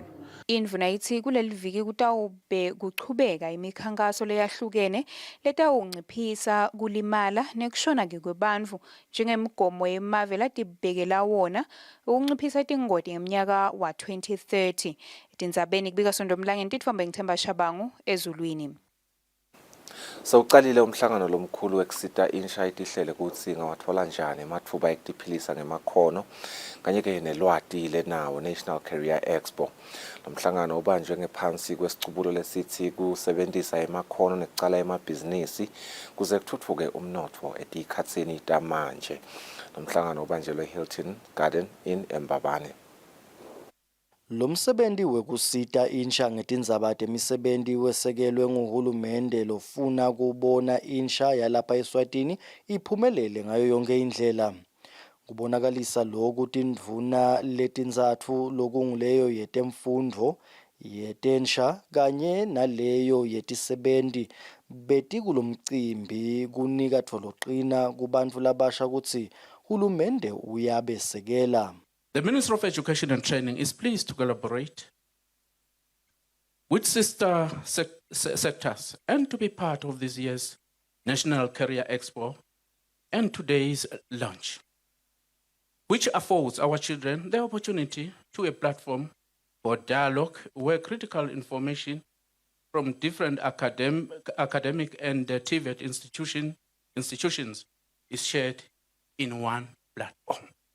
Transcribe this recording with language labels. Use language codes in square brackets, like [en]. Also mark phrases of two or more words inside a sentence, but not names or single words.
[ss] Indvuna ithi kuleli viki kutawube kuchubeka imikhankaso leyahlukene letawunciphisa kulimala nekushona-ke kwebantfu njengemigomo yemave latibekela wona ukunciphisa tingoti ngemnyaka wa 2030. Tindzabeni kubika Sondomlangeni titfombe ngithemba Shabangu ezulwini. Sewucalile umhlangano lomkhulu wekusita insha itihlele ukuthi ngawatfola njani ematfuba ekutiphilisa ngemakhono kanye ke nelwati lenawo National Career Expo. Lomhlangano ubanjwe ngephansi kwesicubulo lesithi kusebenzisa emakhono nekucala emabhizinisi kuze kuthuthuke umnotfo etikhatsini tamanje. Lomhlangano ubanjelwe Hilton Garden in Mbabane. Lo msebenzi wekusita insha ngetindzaba temisebenzi wesekelwe nguhulumende lofuna kubona insha yalapha eSwatini iphumelele ngayo yonke indlela. Kubonakalisa lokhu tindvuna letindzatfu lokunguleyo yetemfundvo, yetensha kanye naleyo yetisebenzi beti kulomcimbi kunika tfoloqina kubantfu labasha kutsi hulumende uyabesekela. [en] The Ministry of Education and Training is pleased to collaborate with sister sectors and to be part of this year's National Career Expo and today's launch, which affords our children the opportunity to a platform for dialogue where critical information from different academic and TVET institutions is shared in one platform.